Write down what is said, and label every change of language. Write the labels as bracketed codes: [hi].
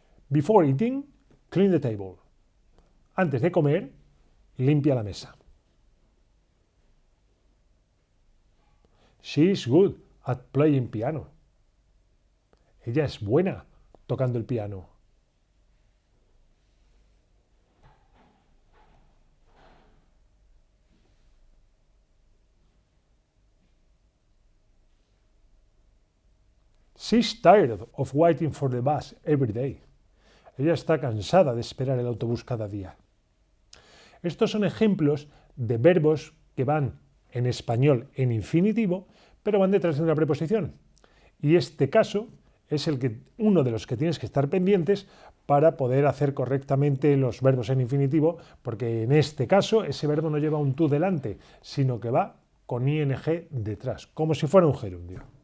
[en] Before eating, clean the table. [es] Antes de comer, limpia la mesa. [en] She is good at playing piano. [es] Ella es buena tocando el piano. [en] She's tired of waiting for the bus every day. [es] Ella está cansada de esperar el autobús cada día. Estos son ejemplos de verbos que van en español en infinitivo, pero van detrás de una preposición. Y este caso es uno de los que tienes que estar pendientes para poder hacer correctamente los verbos en infinitivo, porque en este caso ese verbo no lleva un tú delante, sino que va con ing detrás, como si fuera un gerundio.